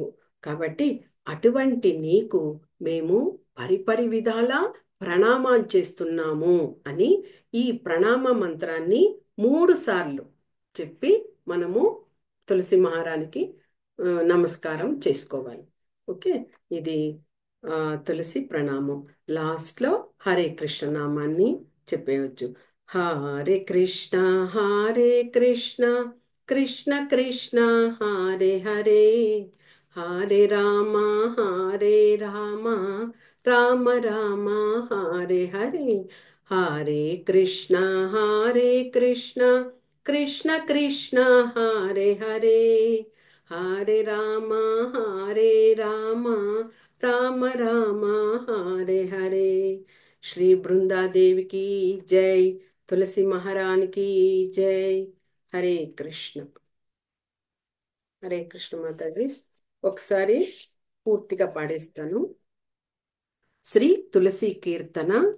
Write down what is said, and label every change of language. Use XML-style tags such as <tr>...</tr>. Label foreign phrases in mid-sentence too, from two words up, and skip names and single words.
<te>కాబట్టి అటువంటి నీకు మేము పరిపరి విధాల ప్రణామాలు చేస్తున్నాము అని ఈ ప్రణామ మంత్రాన్ని 3 సార్లు చెప్పి మనము తులసి మహారానికి నమస్కారం చేసుకోవాలి. ఓకే, ఇది తులసి ప్రణామం. లాస్ట్లో హరే కృష్ణ నామాన్ని చెప్పేయచ్చు.</te> <sa>హరే కృష్ణ కృష్ణ కృష్ణ హరే హరే, హరే రామ రామ రామ హరే హరే, హరే కృష్ణ కృష్ణ కృష్ణ హరే హరే, హరే రామ రామ రామ హరే హరే.</sa> <te>శ్రీ బృందాదేవికి జై, తులసి మహారానికి జై. హరే కృష్ణ. హరే కృష్ణ మాతాజీ. ఒకసారి పూర్తిగా పాడేస్తాను. శ్రీ తులసి కీర్తన.</te>